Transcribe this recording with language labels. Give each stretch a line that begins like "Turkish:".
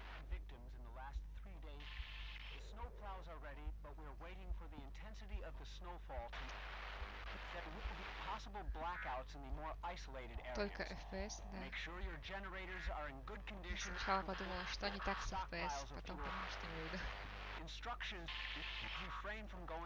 English: Victims in the last 3 days. The snow plows are ready, but we're waiting for the intensity of the snowfall to... There will be possible blackouts in the more isolated
Russian: Только
English: areas.
Russian: FPS, да.
English: Make sure your generators are in good condition.
Russian: Сначала подумала, что не так с FPS, потом поняла, что имею в виду.
English: Instructions refrain from going